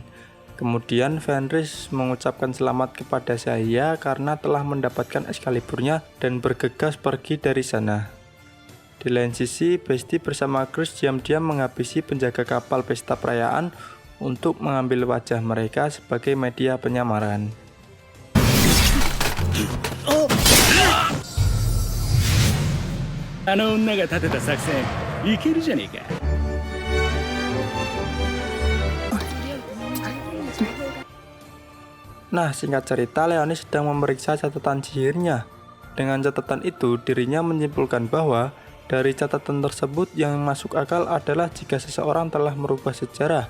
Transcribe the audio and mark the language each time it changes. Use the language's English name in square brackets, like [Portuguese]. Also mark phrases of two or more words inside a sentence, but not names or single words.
[Indonesian] Kemudian Fenris mengucapkan selamat kepada Celia karena telah mendapatkan Excaliburnya dan bergegas pergi dari sana. Di lain sisi, Besti bersama Chris diam-diam menghabisi penjaga kapal pesta perayaan untuk mengambil wajah mereka sebagai media penyamaran. [Japanese] あの女が立てた作戦いけるじゃねえか。 [Indonesian] Nah, singkat cerita, Leonis sedang memeriksa catatan sihirnya. Dengan catatan itu, dirinya menyimpulkan bahwa dari catatan tersebut yang masuk akal adalah jika seseorang telah merubah sejarah.